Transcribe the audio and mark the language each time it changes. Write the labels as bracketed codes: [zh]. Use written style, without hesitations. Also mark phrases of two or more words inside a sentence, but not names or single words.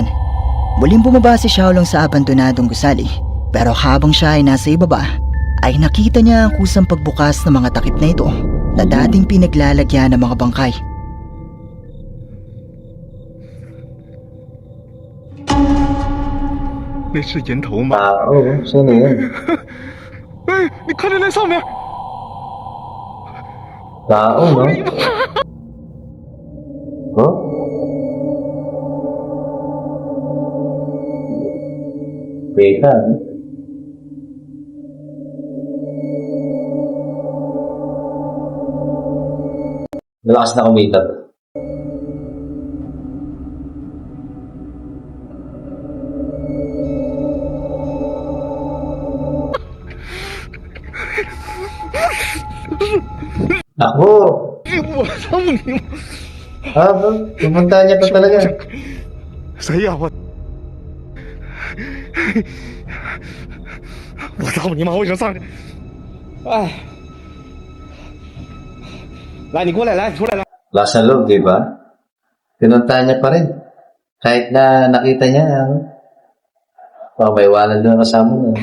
[tl] Muling bumaba si Xiaolong sa abandonadong gusali, pero habang siya ay nasa ibaba, ay nakita niya ang kusang pagbukas ng mga takip na ito na dating pinaglalagyan ng mga bangkay. [zh] " 那是人头吗？ [tl] Tao, sino yun? [zh] 哎，你看着那上面， [tl] Tao, no? Oh? Beta, no? Malakas na kumita. Ako! [zh] 我操你妈！ [tl] Ah, pupunta niya pa talaga. [zh] 谁呀我？我操你妈！我已经上去。哎，来，你过来，来，你出来，来。 [tl] Lakas ng loob, di ba? Pinuntahan niya pa rin. Kahit na nakita niya, may iwanan doon kasama niya.